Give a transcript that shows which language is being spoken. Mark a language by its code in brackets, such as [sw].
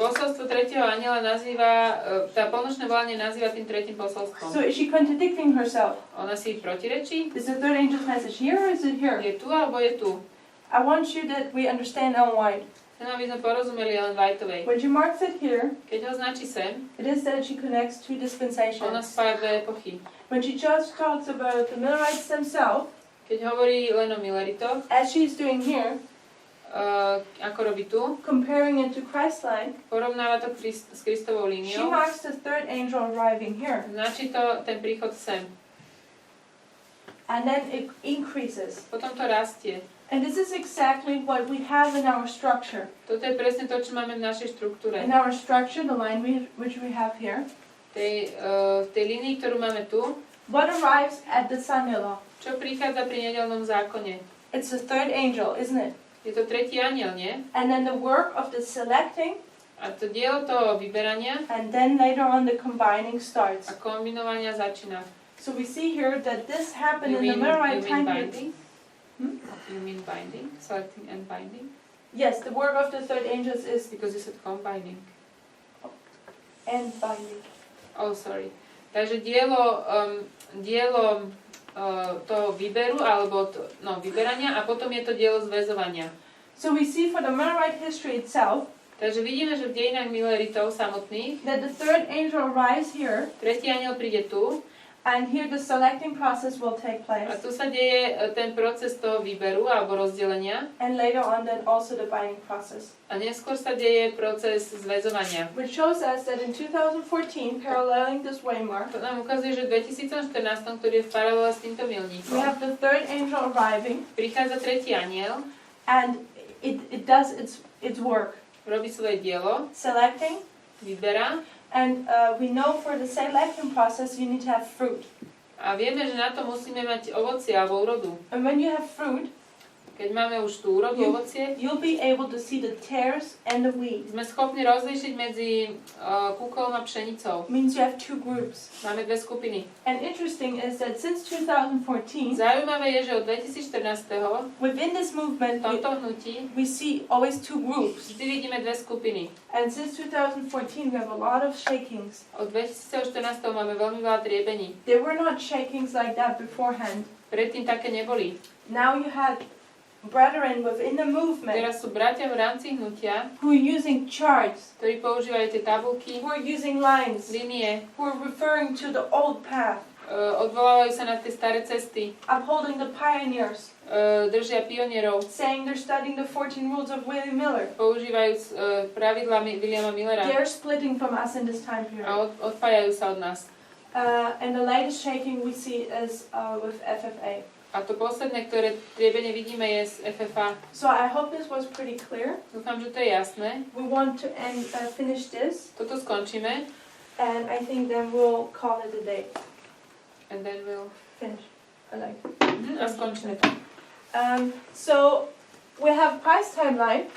[sk] posolstvo tretieho anjela nazýva, tá polnočné volanie nazýva tým tretím posolstvom. [en] So is she contradicting herself? [sk] Ona si protirečí? [en] Is the 3rd angel's message here or is it here? [sk] Je tu alebo je tu? [en] I want you that we understand Ellen White. [sk] Chcem, aby sme porozumeli Ellen Whiteovej. [en] When she marks it here, [sk] Keď ho značí sem, [en] it is that she connects 2 [sk] ona [en] dispensations. [sk] spája 2 epochy. [en] When she just talks about the Millerites themselves, [sk] Keď hovorí len o Milleritoch, [en] as she's doing here, [sk] ako robí tu, [en] comparing it to Christ's line, [sk] porovnáva to s Kristovou líniou, [en] marks the 3rd angel arriving here. [sk] značí to ten príchod sem. [en] And then it increases. [sk] Potom to rastie. [en] And this is exactly what we have in our structure. [sk] Toto je presne to, čo máme v našej štruktúre. [en] In our structure, the line which we have here, [sk] Tej línii, ktorú máme tu, [en] what arrives at the Sunday law? [sk] čo prichádza pri nedeľnom zákone. [en] It's the 3rd angel, isn't it? [sk] Je to tretí anjel, nie? [en] And then the work of the selecting, [sk] A to dielo toho vyberania [en] and then later on the combining starts. [sk] a kombinovania začína. [en] So we see here that this happened You in the Millerite time binding? period. You mean binding? Selecting and binding? Yes, the work of the 3rd angels is Because you said combining. and binding. Oh, sorry. [sk] Takže dielo toho výberu, alebo vyberania a potom je to dielo zväzovania. [en] So we see for the Millerite history itself [sk] Takže vidíme, že v dejinách Milleritov samotných [en] that the 3rd angel arrives here, [sk] tretí anjel príde tu [en] And here the selecting process will take place. [sk] A tu sa deje ten proces toho výberu alebo rozdelenia. [en] And later on then also the binding process. [sk] A neskôr sa deje proces zväzovania. [en] Which shows us that in 2014, paralleling this waymark, [sk] To nám ukazuje, že v 2014, ktorý je v paralele s týmto [en] we [sk] milníkom, [en] have the third angel arriving, [sk] prichádza tretí anjel, [en] and it does its work. [sk] robí svoje dielo, [en] Selecting, [sk] vyberá. [en] and we know for the selecting process you need to have fruit. [sk] A vieme, že na to musíme mať ovocie alebo úrodu. [en] And when you have fruit, [sk] Keď máme už tú úrodu, ovocie, [en] you'll be able to see the tares and the wheat. [sk] sme schopní rozlíšiť medzi kúkolom a pšenicou. [en] It means you have two groups. [sk] Máme dve skupiny. [en] And interesting is that since 2014, [sk] Zaujímavé je, že od 2014. [en] within this movement, [sk] v tomto hnutí [en] we see always two groups. [sk] vždy vidíme dve skupiny. [en] And since 2014, we have a lot of shakings. [sk] Od 2014. máme veľmi veľa triebení. [en] There were not shakings like that beforehand. [sk] Predtým také neboli. [en] Now you have brethren within the movement [sk] Teraz sú bratia v rámci hnutia, [en] who are using charts, [sk] ktorí používajú tie tabulky, [en] who are using lines, [sk] línie, [en] who are referring to the old path, [sk] odvolávajú sa na tie staré cesty, [en] upholding the pioneers, [sk] držia pionierov, [en] saying they're studying the 14 rules of William Miller. [sk] používajú pravidlá Williama Millera [en] They're splitting from us in this time period. [sk] a odpájajú sa od nás. [en] And the latest shaking we see is with FFA. [sk] A to posledné, ktoré triebenie vidíme, je z FFA. [en] So I hope this was pretty clear. [sk] Dúfam, že to je jasné. [en] We want to finish this, [sk] Toto skončíme. [en] and I think then we'll call it a day. And then we'll... Finish. I like it. [sk] A skončíme to. [en] So we have Christ's timeline,